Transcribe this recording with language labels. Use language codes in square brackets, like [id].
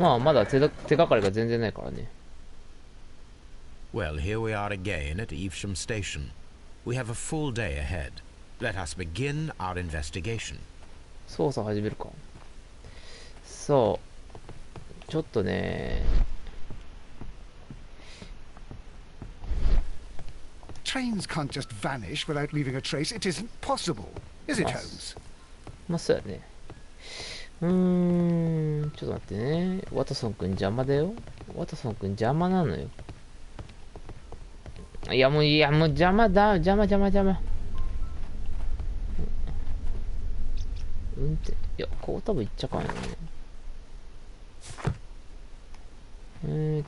[ja] まあ、まだ手がかりが全然ないからね。 [en] Well, here we are again at Evesham Station. We have a full day ahead. Let us begin our investigation. [ja] 操作始めるか。そう。ちょっとね。 [en] Trains can't just vanish without leaving a trace. It isn't possible, is it, Holmes? [ja] まあ、そうやね。ちょっと待ってね。ワトソンくん邪魔だよ。ワトソンくん邪魔なのよ。いやもう邪魔だ。邪魔。運転。いや、こう多分行っちゃうかんよね。